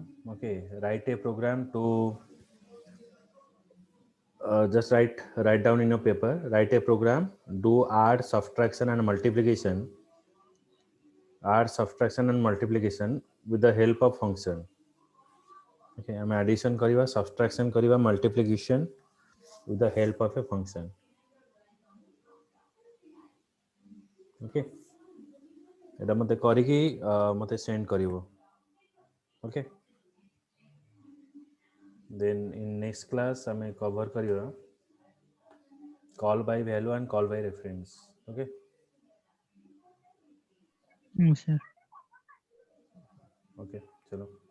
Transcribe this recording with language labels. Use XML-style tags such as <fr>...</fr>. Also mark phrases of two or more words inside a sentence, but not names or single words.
<en>Okay, write a program to just write down in your paper. Write a program. Do add, subtraction, and multiplication. Add, subtraction, and multiplication with the help of function. Okay, I'm addition करिवा, subtraction करिवा, multiplication with the help of a function.</en> <or>Okay, ଏଟା ମତେ କରିକି ମତେ ସେଣ୍ଡ କରିବୋ.</or> <en>Okay, then in next class हमें cover करिवा call by value and call by reference. Okay, Yes, sir. okay, चलो.</en>